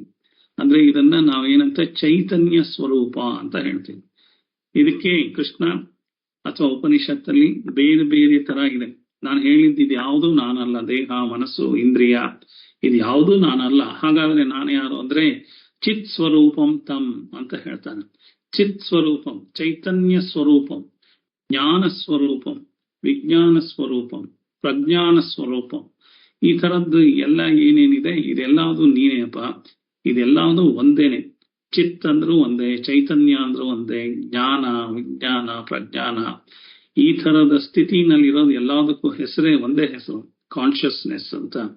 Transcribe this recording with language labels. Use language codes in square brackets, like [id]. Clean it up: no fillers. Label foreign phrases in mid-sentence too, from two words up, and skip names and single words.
[kn] ಅಂದ್ರೆ ಇದನ್ನ ನಾವೇನಂತ ಚೈತನ್ಯ ಸ್ವರೂಪ ಅಂತ ಹೇಳ್ತೀವಿ. ಇದಕ್ಕೆ ಕೃಷ್ಣ ಅಥವಾ ಉಪನಿಷತ್ತಲ್ಲಿ ಬೇರೆ ಬೇರೆ ತರ ಇದೆ. ನಾನು ಹೇಳಿದ್ದು ಯಾವುದು ನಾನಲ್ಲ, ದೇಹ, ಮನಸ್ಸು, ಇಂದ್ರಿಯ ಇದು ಯಾವುದು ನಾನಲ್ಲ. ಹಾಗಾದ್ರೆ ನಾನು ಯಾರು ಅಂದ್ರೆ [sa] ಚಿತ್ ಸ್ವರೂಪಂ ತಮ್ [kn] ಅಂತ ಹೇಳ್ತಾನೆ. [sa] ಚಿತ್ ಸ್ವರೂಪಂ, ಚೈತನ್ಯ ಸ್ವರೂಪಂ, ಜ್ಞಾನ ಸ್ವರೂಪಂ, ವಿಜ್ಞಾನ ಸ್ವರೂಪಂ, ಪ್ರಜ್ಞಾನ ಸ್ವರೂಪಂ. [kn] ಈ ತರದ್ದು ಎಲ್ಲ ಏನೇನಿದೆ ಇದೆಲ್ಲದು ನೀನೇಪ್ಪ, ಇದೆಲ್ಲದು ಒಂದೇನೆ. ಚಿತ್ ಅಂದ್ರೂ ಒಂದೇ, ಚೈತನ್ಯ ಅಂದ್ರೂ ಒಂದೇ, ಜ್ಞಾನ, ವಿಜ್ಞಾನ, ಪ್ರಜ್ಞಾನ ಈ ತರದ ಸ್ಥಿತಿನಲ್ಲಿರೋದು ಎಲ್ಲದಕ್ಕೂ ಹೆಸರೇ ಒಂದೇ ಹೆಸರು, ಕಾನ್ಶಿಯಸ್ನೆಸ್ ಅಂತ.